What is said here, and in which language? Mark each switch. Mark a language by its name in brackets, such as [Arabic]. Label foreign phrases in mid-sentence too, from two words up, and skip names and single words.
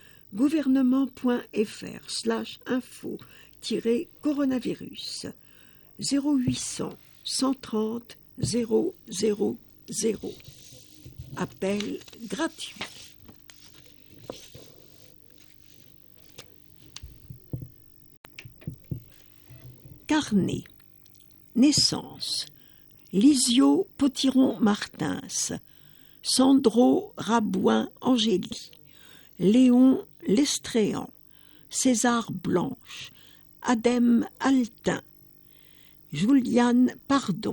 [French] gouvernement.fr/info-coronavirus 0800 130 000. Appel gratuit. Carnet. Naissance. Lisio Potiron-Martins. Sandro Rabouin-Angéli. Léon Lestréan. César Blanche. Adem Altin. Juliane Pardon.